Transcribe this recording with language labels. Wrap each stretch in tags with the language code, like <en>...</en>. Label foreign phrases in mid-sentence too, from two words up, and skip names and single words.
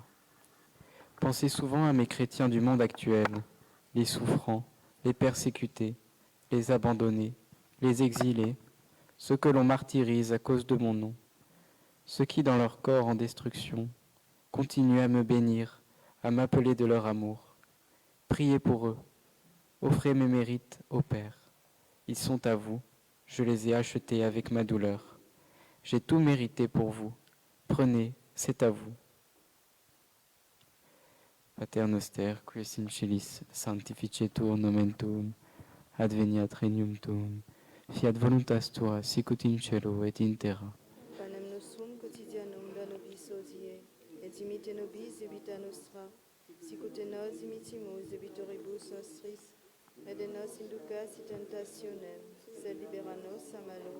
<fr>Pensez souvent à mes chrétiens du monde actuel, les souffrants, les persécutés, les abandonnés, les exilés, ceux que l'on martyrise à cause de mon nom, ceux qui, dans leur corps en destruction, continuent à me bénir, à m'appeler de leur amour. Priez pour eux, offrez mes mérites au Père. Ils sont à vous, je les ai achetés avec ma douleur. J'ai tout mérité pour vous. Prenez, c'est à vous.</fr> <la>Pater noster, qui es in celis, sanctificetur nomen tuum, adveniat regnum tuum, fiat voluntas tua, sicut in cielo et in terra. Panem nostrum quotidianum da nobis hodie, et dimitte nobis debita nostra, sicut et nos dimittimus debitoribus nostris, et de nos inducas in tentationem, sed libera nos a malo.</la>